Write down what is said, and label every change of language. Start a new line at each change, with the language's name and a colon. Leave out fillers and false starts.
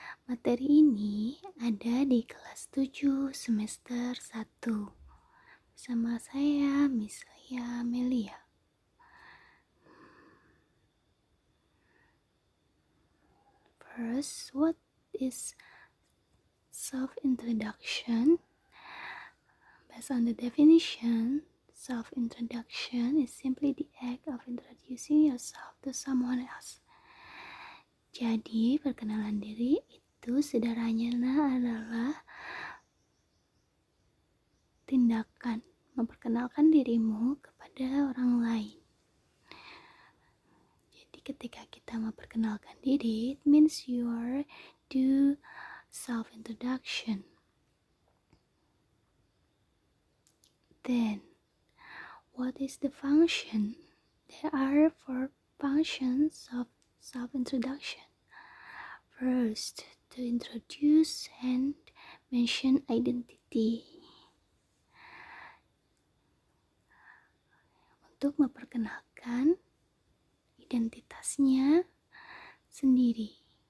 Indonesian: Materi ini ada di kelas 7 semester 1 bersama saya Miss Lia Melia.
English: First, what is self-introduction? Based on the definition, self-introduction is simply the act of introducing yourself to someone else.
Indonesian: Jadi, perkenalan diri itu sederhananya adalah tindakan memperkenalkan dirimu kepada orang lain. Jadi, ketika kita memperkenalkan diri,
English: it means you are do self-introduction. Then, what is the function? There are 4 functions of self-introduction. First, to introduce and mention identity.
Indonesian: Untuk memperkenalkan identitasnya sendiri.